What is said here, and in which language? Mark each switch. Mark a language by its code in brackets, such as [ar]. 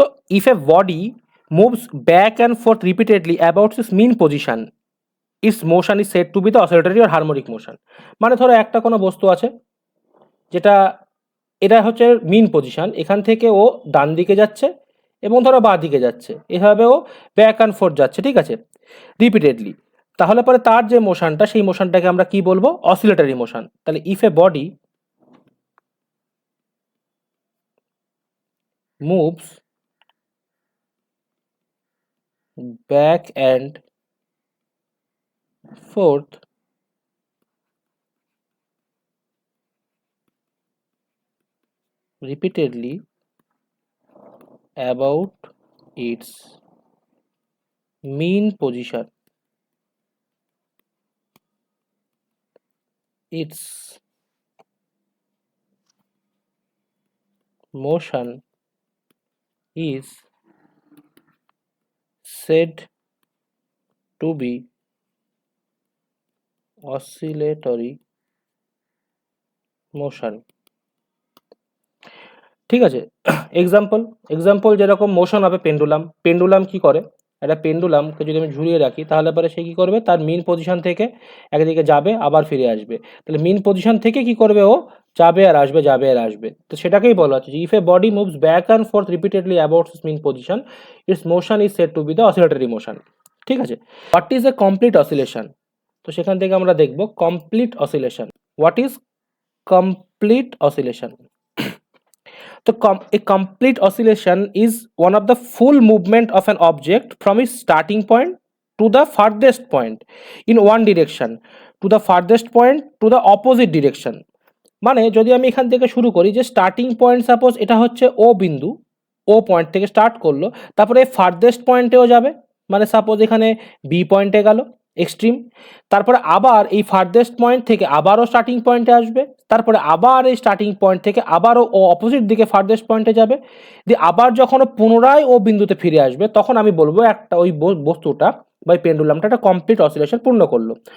[en] if a body moves back and forth repeatedly about its mean position, its motion is said to be the oscillatory or harmonic motion. [bn] মানে ধরো একটা কোনো বস্তু আছে যেটা, এটা হচ্ছে মিন পজিশন, এখান থেকে ও ডান দিকে যাচ্ছে এবং ধরো বাঁ দিকে যাচ্ছে, এভাবে ও ব্যাক অ্যান্ড ফোর্থ যাচ্ছে, ঠিক আছে, রিপিটেডলি। তাহলে পরে তার যে মোশনটা, সেই মোশনটাকে আমরা কি বলবো? Oscillatory motion. [en] তাহলে if a body moves back and forth repeatedly about its mean position, its motion is said to be oscillatory motion. [bn] ঠিক আছে, এক্সাম্পল যেরকম মোশন হবে পেন্ডুলাম কি করে, একটা পেন্ডুলামকে যদি আমি ঝুলিয়ে রাখি তাহলে পরে সে কি করবে? তার মিন পজিশন থেকে একদিকে যাবে আবার ফিরে আসবে। তাহলে মিন পজিশন থেকে কি করবে? ও যাবে আর আসবে, যাবে আর আসবে। তো সেটাকেই বলা হচ্ছে যে [en] If a body moves back and forth repeatedly about its mean position, its motion is said to be the oscillatory motion. [bn] ঠিক আছে, [en] What is a complete oscillation? [bn] তো সেখান থেকে আমরা দেখব complete oscillation. [en] What is complete oscillation? So, a complete oscillation is one of the full movement of an object from its starting point to the farthest point in one direction to the farthest point to the opposite direction. [bn] মানে যদি আমি এখান থেকে শুরু করি যে starting point, suppose এটা হচ্ছে ও বিন্দু, ও পয়েন্ট থেকে স্টার্ট করলো, তারপরে ফার্দেস্ট পয়েন্টেও যাবে, মানে সাপোজ এখানে বি পয়েন্টে গেল এক্সট্রিম, তারপরে আবার এই ফার্দেস্ট পয়েন্ট থেকে আবারও স্টার্টিং পয়েন্টে আসবে, তারপরে আবার এই স্টার্টিং পয়েন্ট থেকে আবারও ও অপোজিট দিকে ফার্দেস্ট পয়েন্টে যাবে, দিয়ে আবার যখন পুনরায় ও বিন্দুতে ফিরে আসবে তখন আমি বলবো একটা ওই বস্তুটা বা পেন্ডুলামটা একটা কমপ্লিট অসিলেশন পূর্ণ করলো।